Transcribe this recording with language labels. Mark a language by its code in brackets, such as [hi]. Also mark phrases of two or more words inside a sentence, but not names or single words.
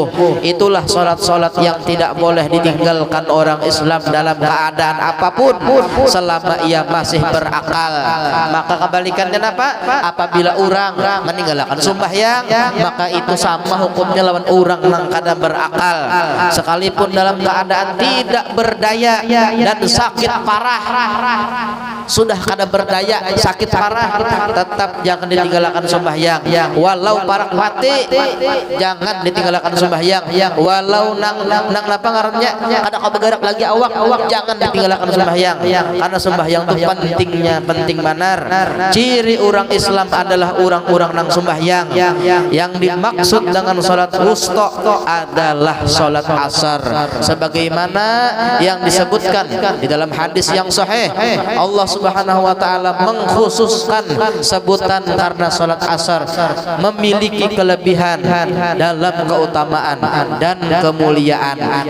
[id] Itulah salat-salat yang tidak boleh ditinggalkan orang Islam dalam keadaan apapun selama ia masih berakal. Maka kebalikannya apa? Apabila orang meninggalkan sembahyang, maka itu sama hukumnya lawan orang yang kada berakal, sekalipun dalam keadaan tidak berdaya dan sakit parah. Sudah kada berdaya, sakit parah, tetap jangan ditinggalkan sembahyang. Walau parah mati, jangan ditinggalkan sembahyang. [bjn] Walau nang napa ngarannya kada kabegarak lagi awak, [id] jangan ditinggalkan sembahyang. Karena sembahyang itu penting benar. Ciri orang Islam adalah orang-orang nang sembahyang. Yang dimaksud dengan salat wusta adalah salat asar, sebagaimana yang disebutkan di dalam hadis yang sahih. [ar] الله سبحانه وتعالى [id] mengkhususkan sebutan karena salat asar memiliki kelebihan dalam keutamaan dan kemuliaan.